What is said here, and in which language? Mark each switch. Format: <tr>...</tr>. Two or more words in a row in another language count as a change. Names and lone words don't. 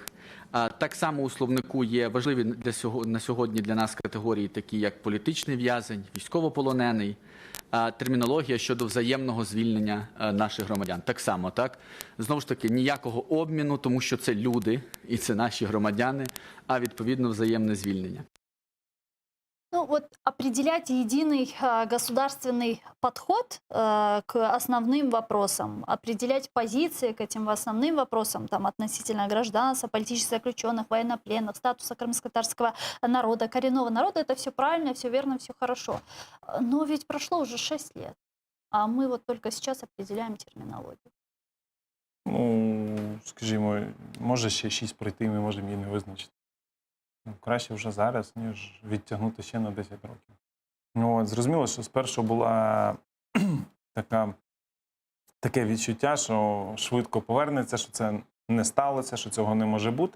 <uk>Так само у словнику є важливі на сьогодні для нас категорії, такі як політичний в'язень, військовополонений, термінологія щодо взаємного звільнення наших громадян. Так само, так? Знову ж таки, ніякого обміну, тому що це люди і це наші громадяни, а відповідно взаємне звільнення.</uk> <ru>Ну вот определять единый государственный подход к основным вопросам, определять позиции к этим основным вопросам там, относительно гражданства, политических заключенных, военнопленных, статуса крымско-татарского народа, коренного народа, это все правильно, все верно, все хорошо. Но ведь прошло уже 6 лет, а мы вот только сейчас определяем терминологию.</ru> <uk>Ну, скажімо, може ще 6 пройти, ми можемо її не визначити. Краще вже зараз, ніж відтягнути ще на 10 років. Ну, от, зрозуміло, що спершу була таке відчуття, що швидко повернеться, що це не сталося, що цього не може бути.</uk>